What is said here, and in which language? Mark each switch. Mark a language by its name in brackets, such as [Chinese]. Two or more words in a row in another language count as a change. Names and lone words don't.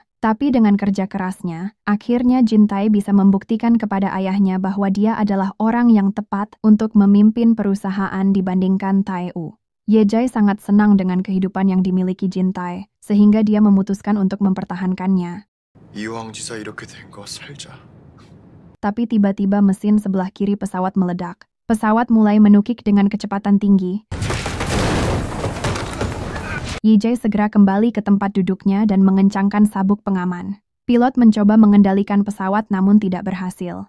[Indonesian] Tapi dengan kerja kerasnya, akhirnya Jintai bisa membuktikan kepada ayahnya bahwa dia adalah orang yang tepat untuk memimpin perusahaan dibandingkan Taeyu. Yejai sangat senang dengan kehidupan yang dimiliki Jintai, sehingga dia memutuskan untuk mempertahankannya. [Korean] 이왕지사 이렇게 된 거 살자. [Indonesian] Tapi tiba-tiba mesin sebelah kiri pesawat meledak. Pesawat mulai menukik dengan kecepatan tinggi. Yejai segera kembali ke tempat duduknya dan mengencangkan sabuk pengaman. Pilot mencoba mengendalikan pesawat namun tidak berhasil.